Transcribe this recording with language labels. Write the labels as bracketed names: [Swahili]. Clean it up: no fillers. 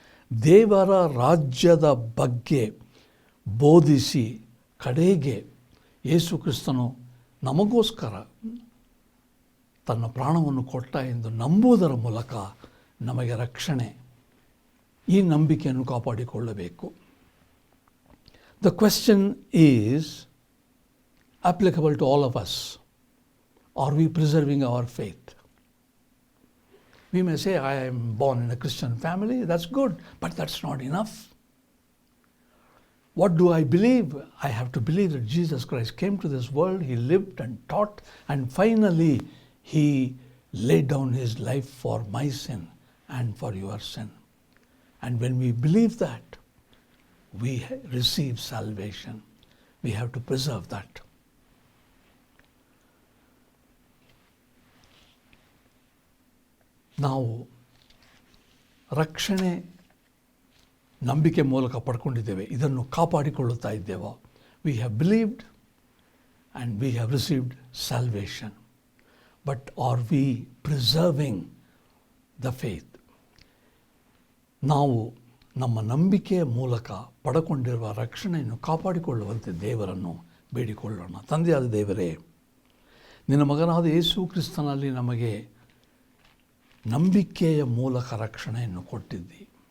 [Kannada] ದೇವರ ರಾಜ್ಯದ ಬಗ್ಗೆ ಬೋಧಿಸಿ ಕಡೆಗೆ ಯೇಸು ಕ್ರಿಸ್ತನು ನಮಗೋಸ್ಕರ ತನ್ನ ಪ್ರಾಣವನ್ನು ಕೊಟ್ಟ ಎಂದು ನಂಬುವುದರ ಮೂಲಕ ನಮಗೆ ರಕ್ಷಣೆ. ಈ ನಂಬಿಕೆಯನ್ನು ಕಾಪಾಡಿಕೊಳ್ಳಬೇಕು. [English] The question is applicable to all of us. Are we preserving our faith? We may say, I am born in a Christian family. That's good, but that's not enough. What do I believe? I have to believe that Jesus Christ came to this world, He lived and taught, and finally He laid down His life for my sin and for your sin. And when we believe that, we receive salvation. We have to preserve that. [Kannada] ನಾವು ರಕ್ಷಣೆ ನಂಬಿಕೆ ಮೂಲಕ ಪಡ್ಕೊಂಡಿದ್ದೇವೆ. ಇದನ್ನು ಕಾಪಾಡಿಕೊಳ್ಳುತ್ತಾ ಇದ್ದೇವೆ. [English] We have believed and we have received salvation. But are we preserving the faith? [Kannada] ನಾವು ನಮ್ಮ ನಂಬಿಕೆಯ ಮೂಲಕ ಪಡ್ಕೊಂಡಿರುವ ರಕ್ಷಣೆಯನ್ನು ಕಾಪಾಡಿಕೊಳ್ಳುವಂತೆ ದೇವರನ್ನು ಬೇಡಿಕೊಳ್ಳೋಣ. ತಂದೆಯಾದ ದೇವರೇ, ನಿನ್ನ ಮಗನಾದ ಯೇಸು ಕ್ರಿಸ್ತನಲ್ಲಿ ನಮಗೆ ನಂಬಿಕೆಯ ಮೂಲಕ ರಕ್ಷಣೆಯನ್ನು ಕೊಟ್ಟಿದ್ದಿ.